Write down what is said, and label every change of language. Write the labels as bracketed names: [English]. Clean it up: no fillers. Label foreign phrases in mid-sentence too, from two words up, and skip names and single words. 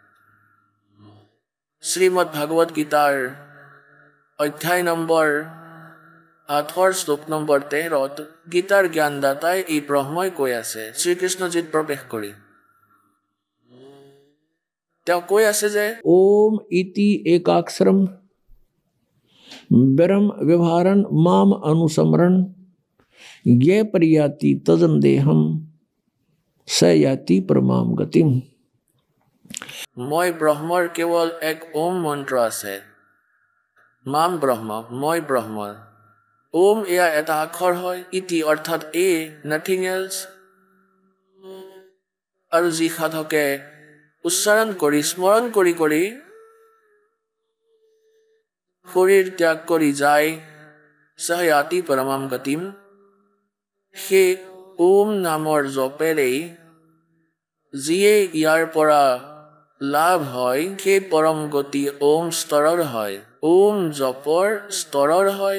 [Assamese] শ্ৰীমদ ভাগৱত গীতাৰ অধ্যায় নম্বৰ 8 শ্লোক নম্বৰ 13 গীতাৰ জ্ঞানদাতাই এই ব্ৰহ্মই কৈ আছে শ্ৰীকৃষ্ণজীত প্ৰৱেশ কৰি, তেওঁ কৈ আছে যে [Sanskrit] ओम इति एकाक्षरम ब्रह्म व्यवहारन माम अनुसमरण ये परियाति तजन देहम स याति परमाम गतिम। [Assamese] মই ব্ৰহ্মৰ কেৱল এক ওম মন্ত্ৰ আছে। [Sanskrit] মাম ব্ৰহ্ম, [Assamese] মই ব্ৰহ্ম। ওম এয়া এটা আখৰ হয়, ইতি অৰ্থাৎ এ, [English] nothing else. [Assamese] আৰু যি সাধকে উচ্চাৰণ কৰি স্মৰণ কৰি কৰি শৰীৰ ত্যাগ কৰি যায় [Sanskrit] সহয়াতি পৰমাম গতিম, [Assamese] সেই ওম নামৰ জপেৰেই যিয়ে ইয়াৰ পৰা লাভ হয় সেই পৰম গতি ওম স্তৰৰ হয়, ওম জপৰ স্তৰৰ হয়।